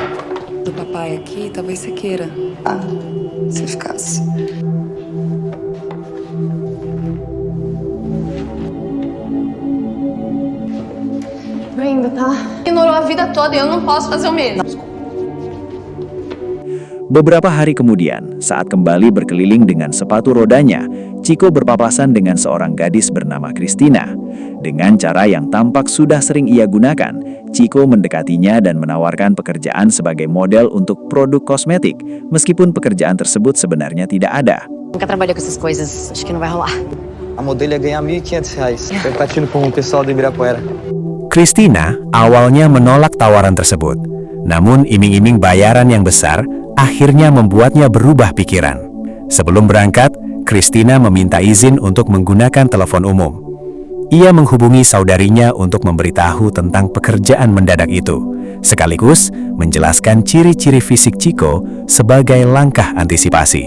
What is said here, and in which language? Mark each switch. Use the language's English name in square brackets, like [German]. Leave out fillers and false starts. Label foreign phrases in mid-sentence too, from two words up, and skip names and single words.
[Portuguese] Do papai aqui, talvez você queira. Ah, se ficasse. Ainda tá. Ignorou a vida toda e eu não posso fazer o mesmo. [Indonesian] Beberapa hari kemudian, saat kembali berkeliling dengan sepatu rodanya, Chico berpapasan dengan seorang gadis bernama Christina. Dengan cara yang tampak sudah sering ia gunakan, Chico mendekatinya dan menawarkan pekerjaan sebagai model untuk produk kosmetik, meskipun pekerjaan tersebut sebenarnya tidak ada. [Portuguese] Nunca trabalhei com essas coisas, acho que não vai rolar. A modelo ia ganhar R$1.500, repartindo com o pessoal do Ibirapuera. [Indonesian] Christina awalnya menolak tawaran tersebut, namun iming-iming bayaran yang besar akhirnya membuatnya berubah pikiran. Sebelum berangkat, Christina meminta izin untuk menggunakan telepon umum. Ia menghubungi saudarinya untuk memberitahu tentang pekerjaan mendadak itu, sekaligus menjelaskan ciri-ciri fisik Chico sebagai langkah antisipasi.